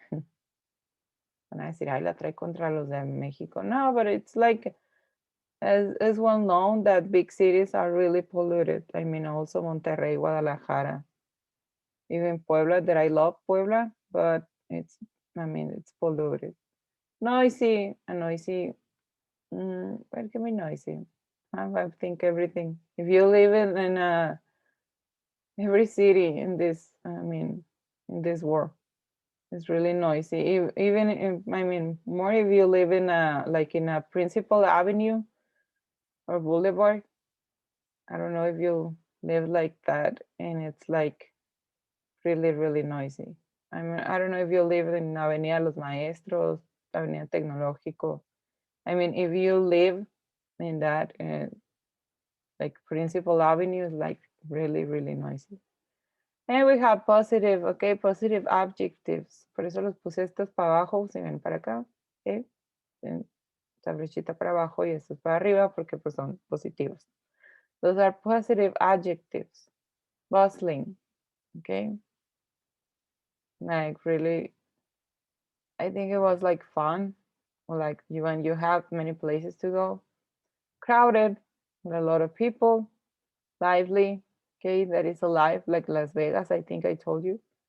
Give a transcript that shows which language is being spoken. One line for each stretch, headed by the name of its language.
Spanish: Van a decir, ay, la trae contra los de Mexico.
English: No, but it's like, as well known that big cities are really polluted. I mean, also Monterrey, Guadalajara, even Puebla, that I love Puebla, but I mean, it's polluted. Noisy, where can be noisy? I think everything. If you live in every city in this, I mean, in this world, it's really noisy. Even if, I mean, more if you live in like in a principal avenue or boulevard. I don't know if you live like that, and it's like really, really noisy. I mean, I don't know if you live in Avenida Los Maestros, Avenida Tecnológico. I mean, if you live in that, like Principal Avenue is like really, really noisy. And we have positive, okay, positive adjectives.
Spanish: Por eso los puse estos para abajo, si ven para acá, okay. Esta flechita para abajo y estos para arriba porque pues son positivos.
English: Those are positive adjectives. Bustling, okay. Like really, I think it was like fun, or like when you have many places to go. Crowded, with a lot of people. Lively, okay, that is alive, like Las Vegas, I think I told you.